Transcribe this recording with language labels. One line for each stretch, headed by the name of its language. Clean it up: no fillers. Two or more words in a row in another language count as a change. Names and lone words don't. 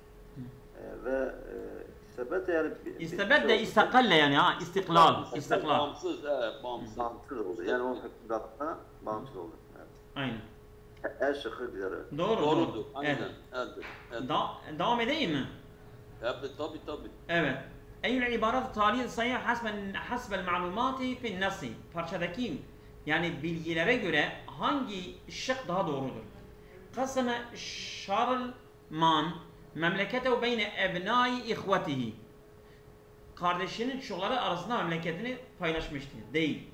Arabic: Ve istebedde yani استبد استقل yani ha, istiklal.
Turkish: İstiklal. Bağımsız, bağımsız. bağımsız oldu. Yani onun hükümdarlığına bağımsız oldu. Evet. Aynen. El şıkkı diğeri. Doğru. Doğrudur. Evet. Aynen. Evet. Devam edeyim mi? Evet, tabii. Evet.
Arabic: أي العبارات التالية صحيحة حسب المعلومات في النص.
Turkish: Parçadaki yani bilgilere göre hangi şık daha doğrudur?
Arabic: قسم شارلمان مملكته بين أبناء إخوته.
Turkish: kardeşinin çocukları arasında memleketini paylaşmıştı. Değil.